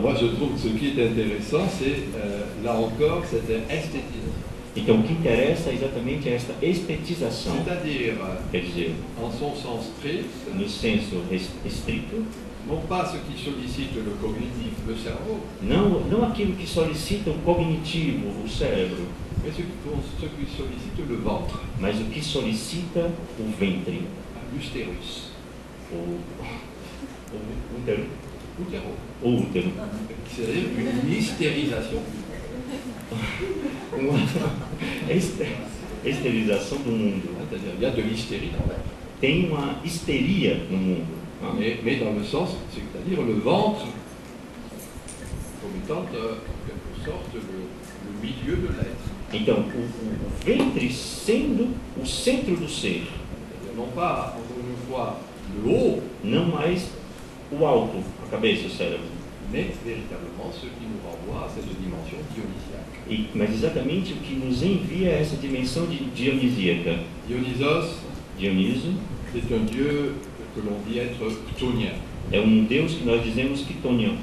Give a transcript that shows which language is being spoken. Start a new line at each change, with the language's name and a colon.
French: Moi, je trouve que ce qui est intéressant, c'est là encore cette esthétisation.
Portuguese: Então, o que interessa é exatamente esta estetização,
French: C'est-à-dire,
Portuguese: quer dizer,
French: en son sens strict,
Portuguese: no senso estrito,
French: non pas ce qui sollicite le cognitif, le cerveau,
Portuguese: não aquilo que solicita o cognitivo, o cérebro,
French: mais ce qui sollicite le ventre,
Portuguese: mas o que solicita o ventre,
French: l'ustérus,
Portuguese: o útero,
French: l'utéro.
Portuguese: o útero.
French: C'est-à-dire une hystérisation.
Portuguese: Uma esterilização do mundo.
French: C'est-à-dire il y a de l'hystérie dans l'air.
Portuguese: Tem uma histeria no mundo.
French: Mais dans le sens, c'est-à-dire le ventre, comme étant en quelque sorte le milieu de l'être.
Portuguese: Então, o ventre sendo o centro do ser,
French: C'est-à-dire non pas, encore une fois, le haut,
Portuguese: não mais o alto, a cabeça, o cérebro,
French: mais véritablement ce qui nous renvoie à cette dimension dionysiaque.
Portuguese: mas exatamente o que nos envia a essa dimensão dionisíaca. Dioniso
French: C'est un dieu que l'on dit être chtonien,
Portuguese: é Deus que nós dizemos quitônico,